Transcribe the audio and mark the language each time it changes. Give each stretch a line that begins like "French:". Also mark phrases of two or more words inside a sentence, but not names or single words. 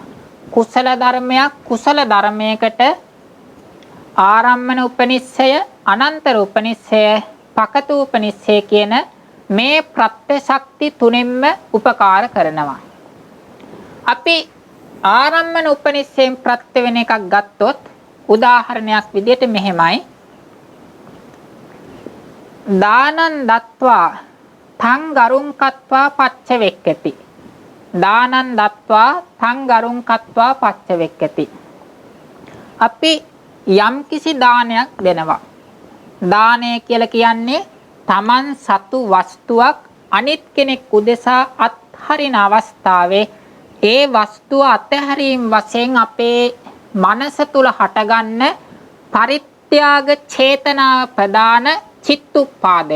Sinhala: කුසල ධර්මයකට ආරම්මන උපනිශ්‍රය, අනන්තර උපනිශ්‍රය, පකතු උපනිශ්‍රය කියන මේ ප්‍රත්‍ය ශක්ති තුනෙන්ම උපකාර කරනවා. අපි ආරම්මන උපනිශ්‍රයෙන් ප්‍රත්‍ය වෙන එකක් ගත්තොත් උදාහරණයක් විදිහට මෙහෙමයි.
Pali: දානං දත්වා තං ගරුං කତ୍වා පච්ච වෙක්කති. දානං දත්වා තං ගරුං කତ୍වා පච්ච වෙක්කති.
Sinhala: අපි යම්කිසි දානයක් දෙනවා. දානය කියලා කියන්නේ තමන් සතු වස්තුවක් අනිත් කෙනෙක් උදෙසා අත්හරින අවස්ථාවේ ඒ වස්තුව අත්හැරීම වශයෙන් අපේ මනස තුල හටගන්න පරිත්‍යාග චේතනාව ප්‍රදාන චිත්තුප්පාදය.